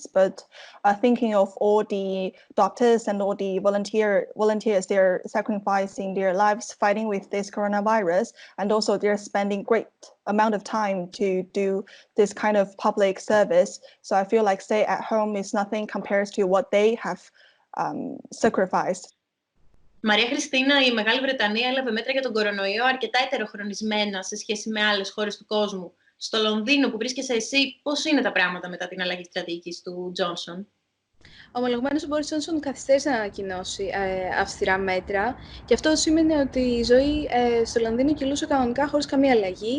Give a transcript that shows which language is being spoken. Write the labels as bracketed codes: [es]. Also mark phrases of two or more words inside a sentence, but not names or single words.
[en] But thinking of all the doctors and all the volunteers, they're sacrificing their lives fighting with this coronavirus, and also they're spending great amount of time to do this kind of public service. So I feel like stay at home is nothing compared to what they have sacrificed. [el] Μαρία Χριστίνα, η Μεγάλη Βρετανία έλαβε μέτρα για τον κορονοϊό αρκετά ετεροχρονισμένα σε σχέση με άλλες χώρες του κόσμου. Στο Λονδίνο που βρίσκεσαι εσύ, πώς είναι τα πράγματα μετά την αλλαγή στρατηγικής του Τζόνσον? Ομολογουμένως, ο Μπόρις Τζόνσον καθυστέρησε να ανακοινώσει αυστηρά μέτρα, και αυτό σημαίνει ότι η ζωή στο Λονδίνο κυλούσε κανονικά χωρίς καμία αλλαγή.